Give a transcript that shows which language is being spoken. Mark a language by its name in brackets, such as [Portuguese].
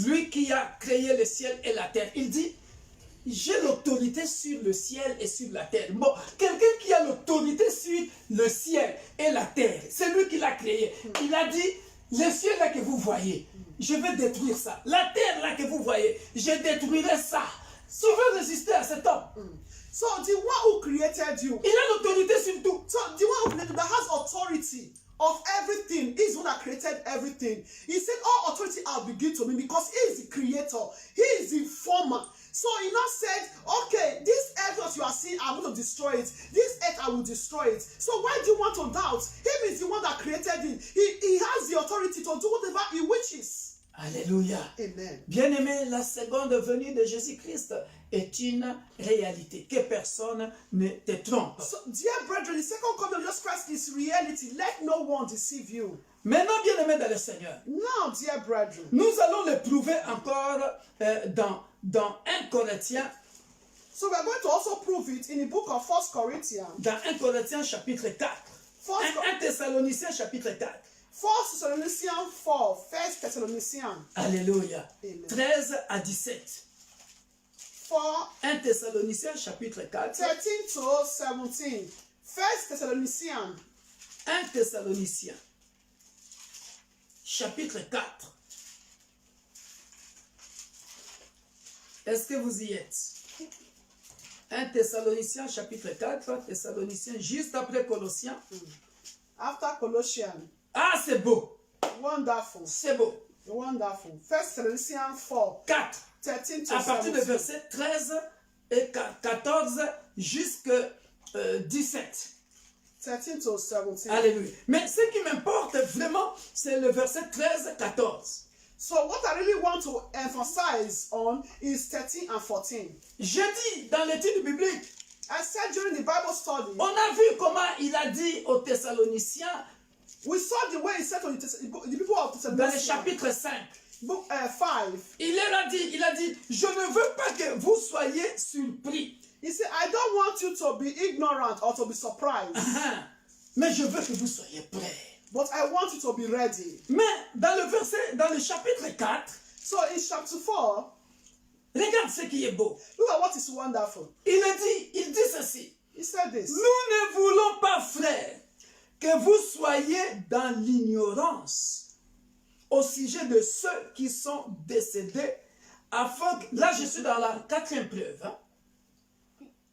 [French] Lui qui a créé le ciel et la terre. Il dit, j'ai l'autorité sur le ciel et sur la terre. Bon, quelqu'un qui a l'autorité sur le ciel et la terre, c'est lui qui l'a créé. Il a dit, le ciel là que vous voyez, je vais détruire ça. La terre là que vous voyez, je détruirai ça. Tu veux résister à cet homme? [English] So the one who created you, [French] il a l'autorité sur tout. [English] So the one who created that has authority of everything, is the one that created everything. He said, all authority has been given to me because he is the creator. He is the former. So he now said, okay, this earth that you are seeing, I'm going to destroy it. This earth, I will destroy it. So why do you want to doubt? Him is the one that created it. He has the authority to do whatever he wishes. Alléluia. Amen. [French] Bien-aimé, la seconde venue de Jésus-Christ est une réalité. Que personne ne te trompe. [English] So, dear brethren, the second coming of Jesus Christ is reality. Let no one deceive you. [French] Maintenant, bien-aimé dans le Seigneur, [English] now, dear brethren, [French] nous allons le prouver encore dans 1 Corinthiens. [English] So we are going to also prove it in the book of 1 Corinthians. [French] Dans 1 Corinthiens chapitre 4. 1 Thessaloniciens chapitre 4. [English] 1 Thessalonians 4, 1 Thessalonians. Alléluia. Amen. [French] 13 à 17. 1 Thessaloniciens chapitre 4. [English] 13 to 17. 1 Thessalonians. [French] 1 Thessaloniciens chapitre 4. Est-ce que vous y êtes? 1 Thessaloniciens chapitre 4, Thessaloniciens juste après Colossiens. [English] After Colossians. [French] Ah, c'est beau. [English] Wonderful. [French] C'est beau. [English] Wonderful. 1 Thessalonians 4. 4. 13 to [French] À partir 17. du verset 13 et 14 jusqu'à 17. [English] 13 to 17. Alléluia. [French] Mais ce qui m'importe vraiment, c'est le verset 13-14. [English] So what I really want to emphasize on is 13 and 14. [French] J'ai dit dans l'étude biblique, [English] I said during the Bible study, [French] on a vu comment il a dit aux Thessaloniciens [English] we saw the way he said to the people of [French] dans le [English] Thessalonians, [French] chapitre 5. [English] book 5. [French] Il a dit, je ne veux pas que vous soyez surpris. [English] He said, I don't want you to be ignorant or to be surprised, [French] Mais je veux que vous soyez prêts. [English] but I want you to be ready. [French] Mais dans le chapitre 4, [English] So in chapter 4, [French] regarde ce qui est beau. [English] look at what is wonderful. [French] Il dit ceci. [English] He said this. [French] Nous ne voulons pas, frères, que vous soyez dans l'ignorance au sujet de ceux qui sont décédés, afin que... Là, je suis dans la quatrième preuve. Hein?